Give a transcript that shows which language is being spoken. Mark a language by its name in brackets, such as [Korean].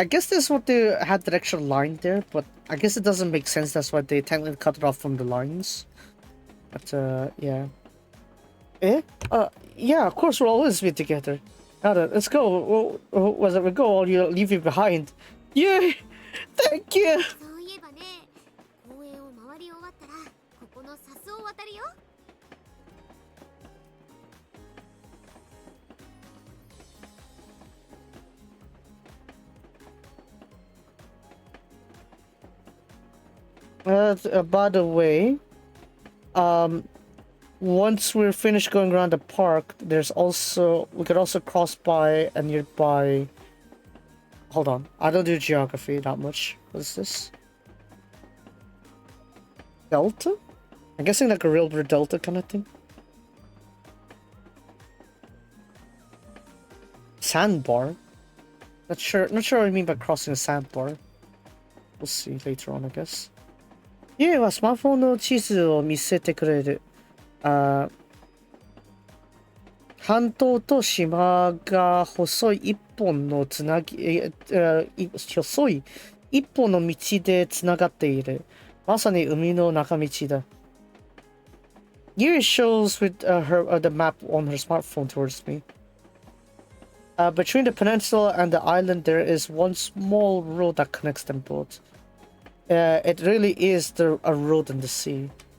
[English] I guess this is what they had that extra line there, but I guess it doesn't make sense. That's why they technically cut it off from the lines. But yeah. Eh? Yeah. Of course, we'll always be together. Now then, let's go. Was it we go or you leave you behind? Yay! Thank you. [Japanese] そういえばね、公園を回り終わったらここの笹を渡るよ。 [English] By the way, once we're finished going around the park, we could also cross by a nearby. Hold on, I don't do geography that much. What is this? Delta? I'm guessing like a railroad delta kind of thing. Sandbar? Not sure what I mean by crossing a sandbar. We'll see later on, I guess. [Japanese] 家はスマホの地図を見せてくれる。半島と島が細い一本の道でつながっている。まさに海の中道だ。 [English] Yuri shows with the map on her smartphone towards me. Between the peninsula and the island, there is one small road that connects them both. It really is a road in the sea.